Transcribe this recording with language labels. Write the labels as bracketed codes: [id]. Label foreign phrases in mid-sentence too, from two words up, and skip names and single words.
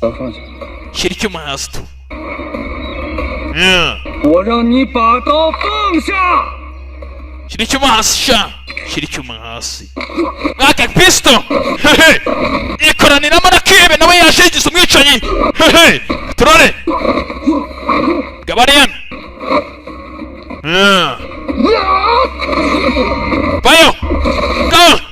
[zh] 放下。 [rw] shyira icyuma hasi tu [zh] 我让你把刀放下！ [rw] shyira icyuma hasi sha shyira icyuma hasi mwaka pisto hehe ikoraniramo na kihebe nawe yaje yigize umwicanyi hehe turore gabariyana bayo ngaho